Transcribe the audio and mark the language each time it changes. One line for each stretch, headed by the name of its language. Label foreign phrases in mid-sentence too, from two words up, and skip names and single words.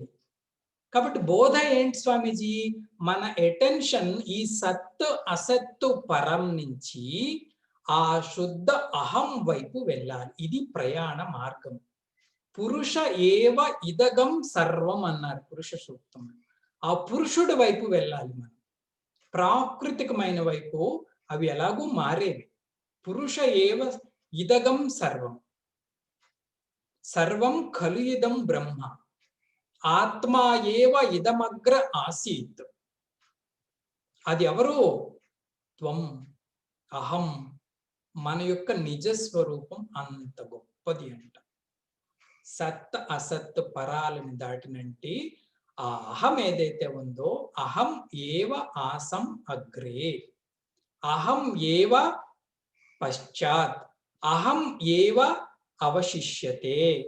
Telugu: కాబట్టి బోధ ఏంటి స్వామీజీ, మన అటెన్షన్ ఈ సత్తు అసత్తు పరం నుంచి ఆ శుద్ధ అహం వైపు వెళ్ళాలి. ఇది ప్రయాణ మార్గం.
Sanskrit: పురుష ఏవ ఇదగం సర్వం
Telugu: అన్నారు పురుష సూక్తం. ఆ పురుషుడి వైపు వెళ్ళాలి మనం. ప్రాకృతికమైన వైపు అవి ఎలాగూ మారేవి.
Sanskrit: పురుష ఏవ ఇదగం సర్వం, సర్వం ఖలు ఇదం బ్రహ్మ, ఆత్మా ఏవ ఇదమగ్ర ఆసీత్.
Telugu: అది ఎవరు?
Sanskrit: త్వం, అహం.
Telugu: మన యొక్క నిజస్వరూపం అంత గొప్పది అంట. సత్ అసత్ పరాలను దాటినంటే ఆ అహం ఏదైతే ఉందో,
Sanskrit: అహం ఏవ ఆసం అగ్రే, అహం ఏవ పశ్చాత్, అహం ఏవ అవశిష్యతే.